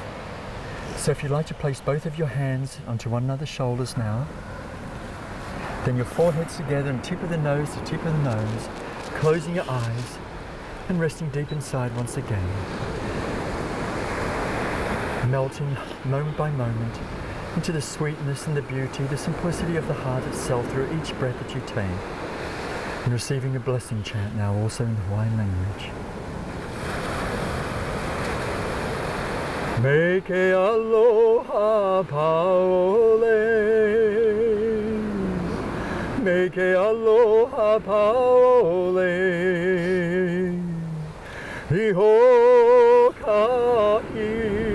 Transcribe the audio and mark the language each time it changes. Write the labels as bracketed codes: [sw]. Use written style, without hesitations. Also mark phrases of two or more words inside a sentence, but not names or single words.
[en] So if you'd like to place both of your hands onto one another's shoulders now, then your foreheads together and tip of the nose to tip of the nose, closing your eyes and resting deep inside once again. Melting moment by moment into the sweetness and the beauty, the simplicity of the heart itself through each breath that you take. And receiving a blessing chant now also in the Hawaiian language. [haw] Me ke aloha paole, me ke aloha paole, iho kahi,